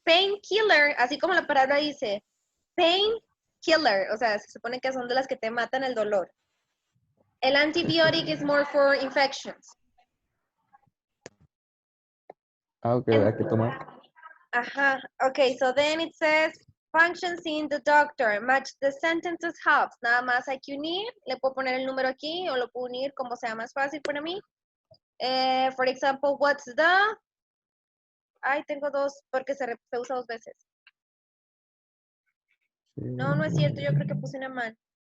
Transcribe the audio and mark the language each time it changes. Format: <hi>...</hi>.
<es>Painkiller, así como la palabra dice, painkiller, o sea, se supone que son de las que te matan el dolor.</es> <en>El antibiotic is more for infections.</en> <es>Ah, ok, hay que tomar.</es> <en>Ajá, okay, so then it says, functions in the doctor, match the sentences helps.</en> <es>Nada más hay que unir, le puedo poner el número aquí o lo puedo unir como sea más fácil para mí.</es> <en>For example, what's the...</en> <es>Ay, tengo dos porque se usa dos veces. No, no es cierto, yo creo que puse una mal.</es>